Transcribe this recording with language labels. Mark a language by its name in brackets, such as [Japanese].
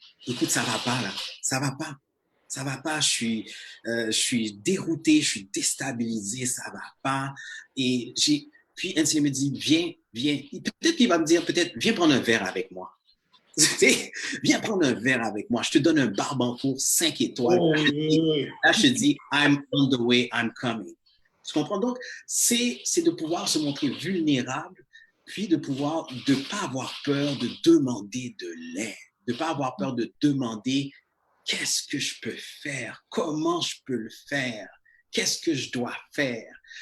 [French] Écoute, ça va pas là, ça va pas. Je suis dérouté, je suis déstabilisé, ça va pas. Et puis Hensley me dit, viens. Peut-être qu'il va me dire, viens prendre un verre avec moi. Viens prendre un verre avec moi. Je te donne un Barbancourt 5 étoiles. Là, je te dis, [English] I'm on the way, I'm coming. [French] Tu comprends? Donc, c'est de pouvoir se montrer vulnérable, puis de pas avoir peur de demander de l'aide, de pas avoir peur de demander qu'est-ce que je peux faire, comment je peux le faire, qu'est-ce que je dois faire.